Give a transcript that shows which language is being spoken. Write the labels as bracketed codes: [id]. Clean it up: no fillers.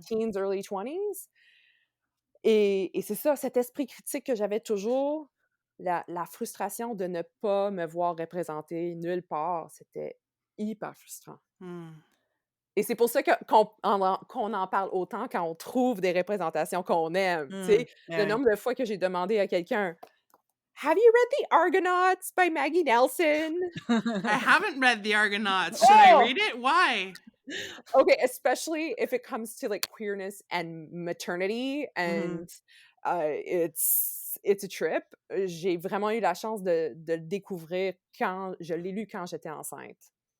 [en] teens, early 20s [fr] et c'est ça, cet esprit critique que j'avais toujours, la frustration de ne pas me voir représentée nulle part, c'était hyper frustrant Mm. et c'est pour ça qu'on en parle autant quand on trouve des représentations qu'on aime, tu Mmh. sais? Le Ouais. nombre de fois que j'ai demandé à quelqu'un: [en] «Have you read The Argonauts by Maggie Nelson?» I haven't read The Argonauts. Should I Oh! read it? Why? Okay, especially if it comes to like queerness and maternity Mmh. and it's a trip. [fr] J'ai vraiment eu la chance de le découvrir quand je l'ai lu quand j'étais enceinte.